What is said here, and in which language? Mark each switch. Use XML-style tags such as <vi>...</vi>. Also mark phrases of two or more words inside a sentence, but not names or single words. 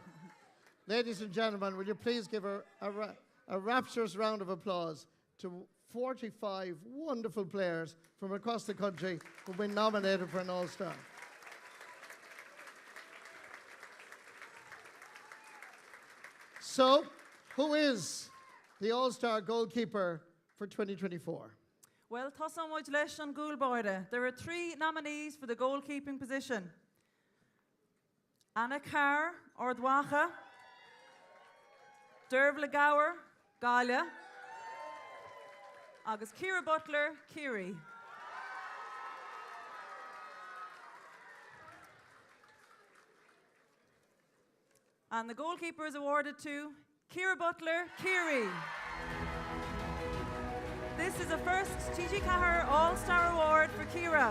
<en>Ladies and gentlemen, will you please give a rapturous round of applause to 45 wonderful players from across the country who've been nominated for an All-Star. So, who is the All-Star goalkeeper for 2024? Well,</en> <ga>Tosan Muid leis an gúlbáide.</ga> <en>There are 3 nominees for the goalkeeping position. Anna Carr, Ordwacha. Dervla Gower, Galia. Agus Ciara Butler, Kiri. And the goalkeeper is awarded to Ciara Butler, Kiri. This is a first TG Cahir All-Star Award for Ciara.</en>